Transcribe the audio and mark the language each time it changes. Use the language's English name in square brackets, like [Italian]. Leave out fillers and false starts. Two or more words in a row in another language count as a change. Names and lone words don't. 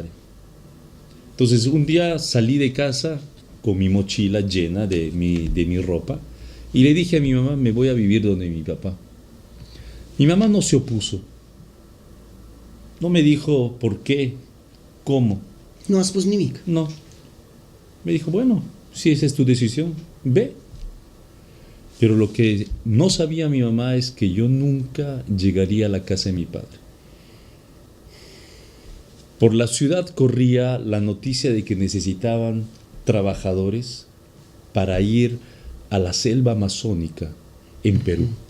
[Spanish] Entonces un día salí de casa con mi mochila llena de mi ropa y le dije a mi mamá, me voy a vivir donde mi papá. Mi mamá no se opuso. No me dijo por qué, cómo. [Romanian] Nu a spus nimic. [Spanish] No. Me dijo, bueno, si esa es tu decisión, ve. Pero lo que no sabía mi mamá es que yo nunca llegaría a la casa de mi padre. Por la ciudad corría la noticia de que necesitaban trabajadores para ir a la selva amazónica en Perú.